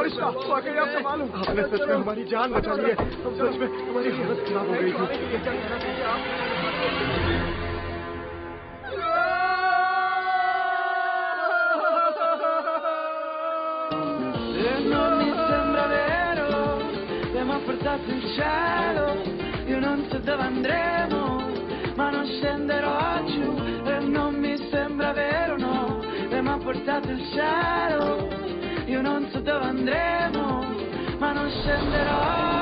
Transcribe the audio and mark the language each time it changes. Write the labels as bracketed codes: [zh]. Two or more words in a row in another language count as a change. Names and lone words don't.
[hi] फरिश्ता वाकई आप कमाल हो। आपने सच में हमारी जान बचा ली है। हम सच में हमारी हालत खराब हो गई [it] portato il cielo, io non so dove andremo, ma non scenderò giù e non mi sembra vero, no, lei mi ha portato il cielo, io non so dove andremo, ma non scenderò